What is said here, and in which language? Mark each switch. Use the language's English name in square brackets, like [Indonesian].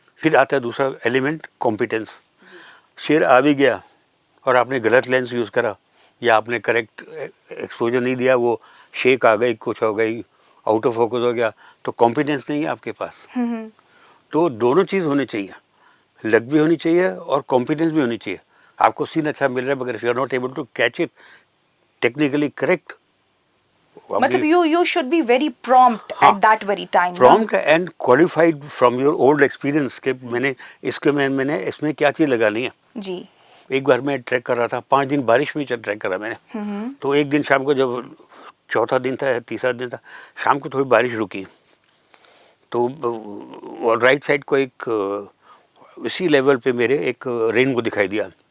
[Hindi] फिर आता है दूसरा एलिमेंट, कॉम्पिटेंस। शेर आ भी गया और आपने गलत लेंस यूज़ करा या आपने करेक्ट एक्सपोजर नहीं दिया, वो शेक आ गई, कुछ हो गई, [English] out of focus [Hindi] हो गया, तो कॉम्पिटेंस नहीं है आपके पास। तो दोनों चीज़ होनी चाहिए, लक भी होनी चाहिए और कॉम्पिटेंस भी होनी चाहिए। आपको सीन अच्छा मिल रहा है मगर [English] If you are not able to catch it technically correct, मतलब you should be very prompt at that very time. prompt and qualified from your old experience [Hindi] के मैंने इसमें क्या चीज़ लगानी है। जी। एक बार मैं ट्रैक कर रहा था, 5 दिन बारिश में ट्रैक करा मैंने। तो एक दिन शाम को जब चौथा दिन था, तीसरा दिन था, शाम को थोड़ी बारिश रुकी तो और राइट साइड को एक इसी लेवल पे मेरे एक रेनबो दिखाई दिया।